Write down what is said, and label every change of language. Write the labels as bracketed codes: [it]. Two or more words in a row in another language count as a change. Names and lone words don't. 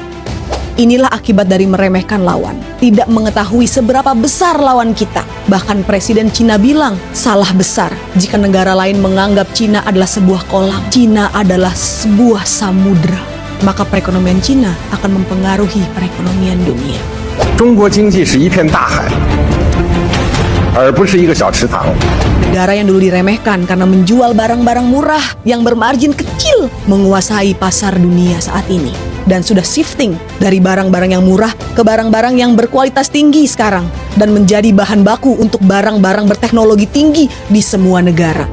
[id] Inilah akibat dari meremehkan lawan, tidak mengetahui seberapa besar lawan kita. Bahkan Presiden Cina bilang salah besar jika negara lain menganggap Cina adalah sebuah kolam. Cina adalah sebuah samudra. Maka perekonomian Cina akan mempengaruhi perekonomian dunia. [zh] 中国经济是一片大海，而不是一个小池塘。 [id] Negara yang dulu diremehkan karena menjual barang-barang murah yang bermargin kecil menguasai pasar dunia saat ini. Dan sudah shifting dari barang-barang yang murah ke barang-barang yang berkualitas tinggi sekarang. Dan menjadi bahan baku untuk barang-barang berteknologi tinggi di semua negara.